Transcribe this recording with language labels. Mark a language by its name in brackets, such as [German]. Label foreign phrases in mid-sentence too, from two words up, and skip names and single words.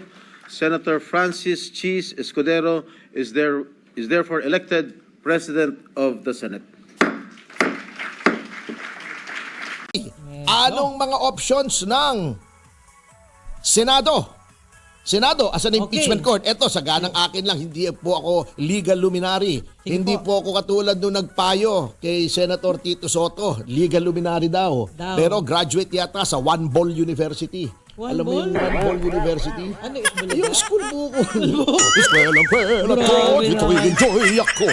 [English] Senator Francis Chis Escudero is therefore elected President of the Senate. [Filipino] Anong mga options ng Senado? Senado as an impeachment court. Ito, saganang akin lang, hindi po ako [English] legal luminary. [Filipino] Hindi po ako katulad nung nagpayo kay Senator Tito Soto. [English] Legal luminary [Filipino] daw. Pero graduate yata sa One Ball University. Alam mo yung One Ball University? Ano yung school buko. Eskwela ko, dito enjoy ako.